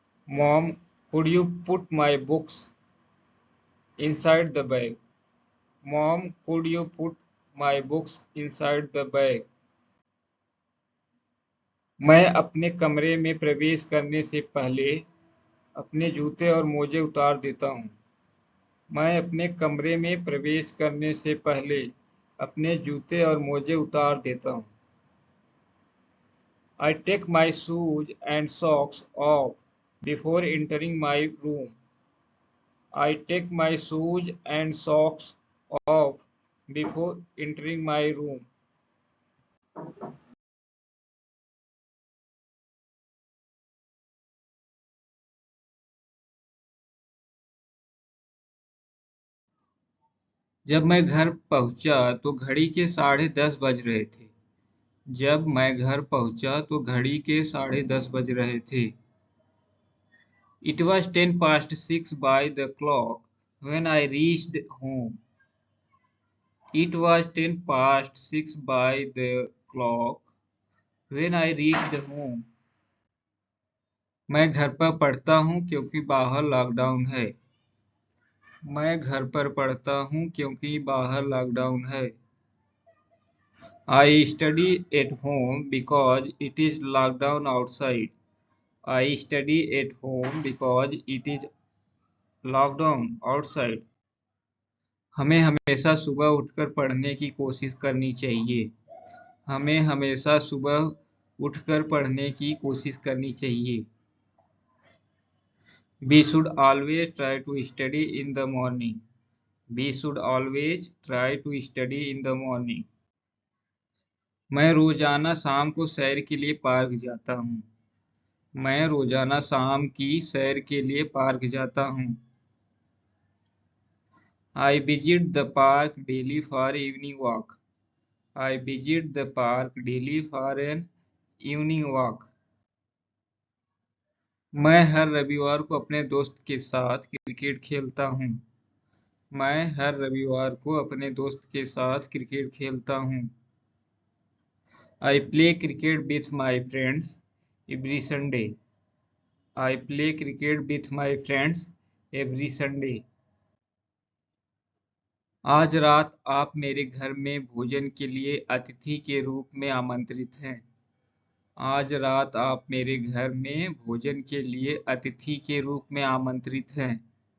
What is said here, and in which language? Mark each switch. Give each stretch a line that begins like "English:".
English: Mom, could you put my books inside the bag? Mom, could you put my books inside the bag?
Hindi: मैं अपने कमरे में प्रवेश करने से पहले अपने जूते और मोजे उतार देता हूँ। मैं अपने कमरे में प्रवेश करने से पहले अपने जूते और मोजे उतार देता हूँ।
English: I take my shoes and socks off before entering my room. I take my shoes and socks off before entering my room.
Hindi: जब मैं घर पहुंचा तो घड़ी के 10:30 बज रहे थे। जब मैं घर पहुंचा तो घड़ी के 10:30 बज रहे थे।
English: It was 6:10 by the clock when I reached home. It was 6:10 by the clock when I reached home.
Hindi: मैं घर पर पढ़ता हूँ क्योंकि बाहर लॉकडाउन है। मैं घर पर पढ़ता हूँ क्योंकि बाहर लॉकडाउन है।
English: I study at home because it is lockdown outside. I study at home because it is lockdown outside.
Hindi: हमें हमेशा सुबह उठकर पढ़ने की कोशिश करनी चाहिए। हमें हमेशा सुबह उठकर पढ़ने की कोशिश करनी चाहिए।
English: We should always try to study in the morning. We should always try to study in the morning.
Hindi: मैं रोजाना शाम को सैर के लिए पार्क जाता हूँ। मैं रोजाना शाम की सैर के लिए पार्क जाता हूँ।
English: I visit the park daily for evening walk. I visit the park daily for an evening walk.
Hindi: मैं हर रविवार को अपने दोस्त के साथ क्रिकेट खेलता हूँ। मैं हर रविवार को अपने दोस्त के साथ क्रिकेट खेलता हूँ।
English: I play cricket with my friends every Sunday. I play cricket with my friends every Sunday.
Hindi: आज रात आप मेरे घर में भोजन के लिए अतिथि के रूप में आमंत्रित हैं। आज रात आप मेरे घर में भोजन के लिए अतिथि के रूप में आमंत्रित हैं।